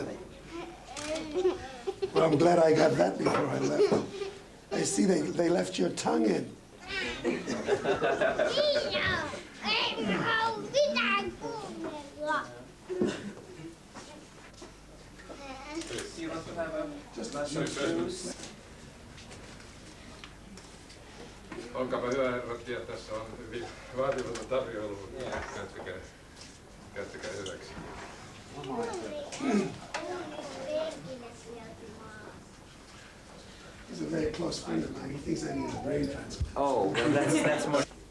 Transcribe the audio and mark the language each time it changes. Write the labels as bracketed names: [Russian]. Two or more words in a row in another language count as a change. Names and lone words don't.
[English] Well, I'm glad I got that before I left. I see they left your tongue in. Do you want to have a Just juice? [Finnish] Olkaapa hyvä, herrat, ja tässä on hyvin vaatimaton tarjoilu. Käyttäkää hyväksi. [English] He's a very close friend of mine. He thinks I need a brain transplant. Oh, well, that's more.